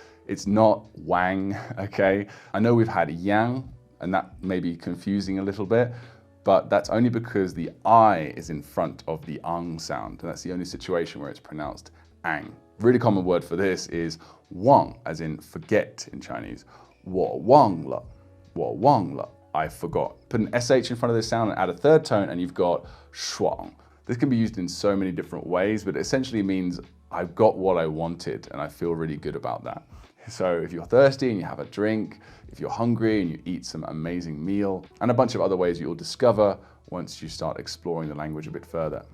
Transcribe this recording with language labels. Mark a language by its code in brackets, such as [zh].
[en] It's not wang, okay? I know we've had yang, and that may be confusing a little bit, but that's only because the I is in front of the ang sound. And that's the only situation where it's pronounced ang. Really common word for this is wang, as in forget in Chinese. [zh] 我忘了, 我忘了, [en] I forgot. Put an SH in front of this sound and add a third tone and you've got 爽. This can be used in so many different ways, but it essentially means I've got what I wanted and I feel really good about that. So if you're thirsty and you have a drink, if you're hungry and you eat some amazing meal, and a bunch of other ways you'll discover once you start exploring the language a bit further.